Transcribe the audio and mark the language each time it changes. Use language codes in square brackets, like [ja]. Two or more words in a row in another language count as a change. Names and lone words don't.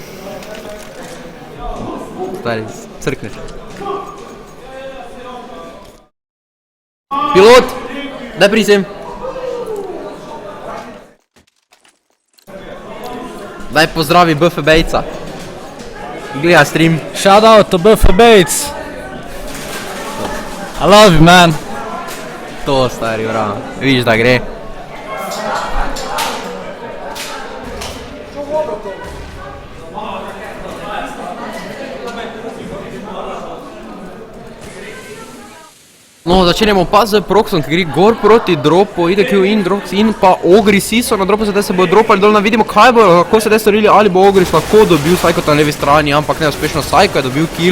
[sl] Stari, crkneš. Pilot, daj prisem. Daj pozdravi BF Bejca. Gleda stream. [en] Shout out to BF Bates. I love you, man. [sl] To, stari, bravo. Vidiš, da gre. No, začenjamo pa z Proxom, ki gre gor proti dropu, IDQ in Drox in pa Ogris so na dropu, sedaj se bojo dropali dol, vidimo, kaj bo lahko sedaj storili, ali bo Ogris lahko dobil Psycho na levi strani, ampak neuspešno Psycho je dobil kill.